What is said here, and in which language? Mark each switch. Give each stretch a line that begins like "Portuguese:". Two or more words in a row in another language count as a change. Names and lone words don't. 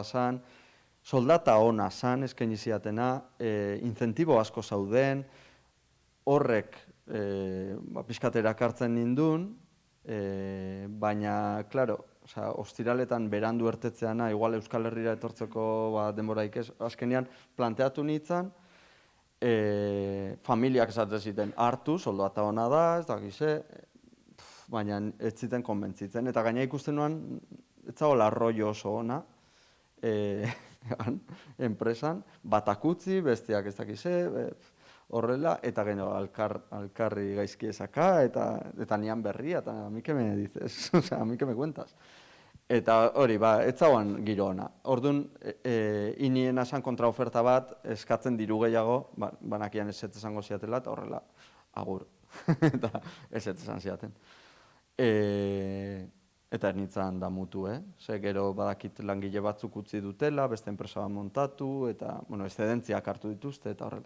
Basque: zen, soldata ona zen eskaini ziatena, incentibo asko zauden, horrek pixkat erakartzen nindun, baina, klaro, ostiraletan berandu ertetzeana, igual Euskal Herrira etortzeko denboraik ez, azkenean planteatu nintzen, familiak esaten ziten hartu, soldata ona da, ez dakize, baina ez ziten konbentzitzen. Eta gaina ikusten nuen, ez zagoela rollo oso ona, enpresan, batak utzi, besteak ez dakize, horrela, eta gero alkarri gaizki ezaka, eta nian berria, eta
Spanish: a mi que me dices, a mi que me cuentas.
Basque: Eta hori, ez zagoan giro ona. Orduan, inien asan kontraoferta bat, eskatzen diru gehiago, banakian ez esango ziatela, eta horrela, agur. Eta ez esan ziaten. Eta ernitzan da mutu, ze gero badakit langile batzuk utzi dutela, beste enpresa bat montatu, eta, eszedentziak hartu dituzte, eta horrela.